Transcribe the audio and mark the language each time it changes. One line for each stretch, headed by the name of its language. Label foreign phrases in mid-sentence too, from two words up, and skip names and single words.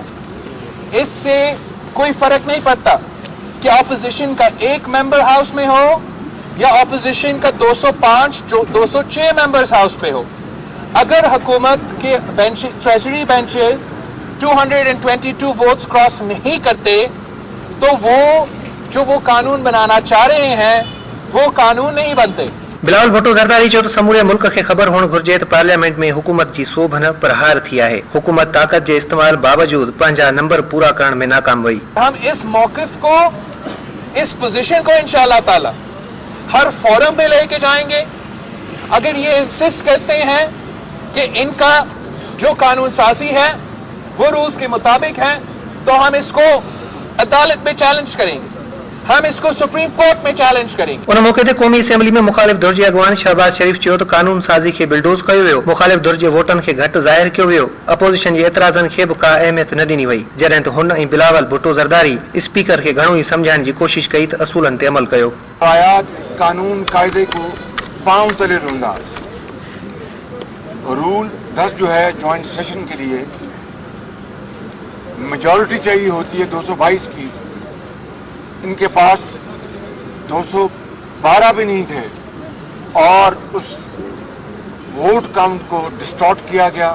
Urdu: اس سے کوئی فرق نہیں پڑتا کہ اپوزیشن کا ایک ممبر ہاؤس میں ہو یا اپوزیشن کا 205 206 ممبرز ہاؤس پہ ہو. اگر حکومت کے
English: treasury benches 222 votes cross
Urdu: نہیں کرتے تو وہ قانون بنانا چاہ رہے ہیں وہ قانون نہیں بنتے.
Sindhi: बिलावल भुट्टो ज़रदारी चयो त समूरे मुल्क खे ख़बर हुअण घुर्जे त पार्लियामेंट में हुकूमत जी सोभन पर हार थी आहे। हुकूमत ताकत जे इस्तेमाल बावजूद पंहिंजा नंबर पूरा करण में नाकाम वई।
Urdu: ہم اس موقف کو، اس پوزیشن کو
Arabic: إن شاء الله تعالى
Urdu: ہر فورم پہ لے کے جائیں گے. اگر یہ انسسٹ کرتے ہیں کہ ان کا جو قانون سازی ہے وہ رولز کے مطابق ہے تو ہم اس کو عدالت میں چیلنج کریں گے، ہم اس کو سپریم کورٹ میں چیلنج کریں گے.
Sindhi: उन मौके ते क़ौमी असेंबली में मुखालिफ धुर जे अॻवान शहबाज शरीफ चयो त कानून साज़ी खे बिल्डोज़ कयो वियो, मुखालिफ धुर जे वोटनि खे घटि ज़ाहिर कयो वियो। अपोजिशन जे एतिराज़नि खे बि का अहमियत न ॾिनी वई, जॾहिं त हुन ऐं बिलावल भुट्टो ज़रदारी स्पीकर खे घणो ई समझाइण जी कोशिश कई त असूलनि ते अमल कयो।
Urdu: آیات قانون قاعدے کو پاؤں تلے روندا. رول 10 جو ہے
English: joint session
Urdu: کے لیے میجورٹی چاہیے ہوتی ہے 222 کی، ان کے پاس 212 بھی نہیں تھے اور اس
English: vote count
Urdu: کو ڈسٹارٹ کیا گیا.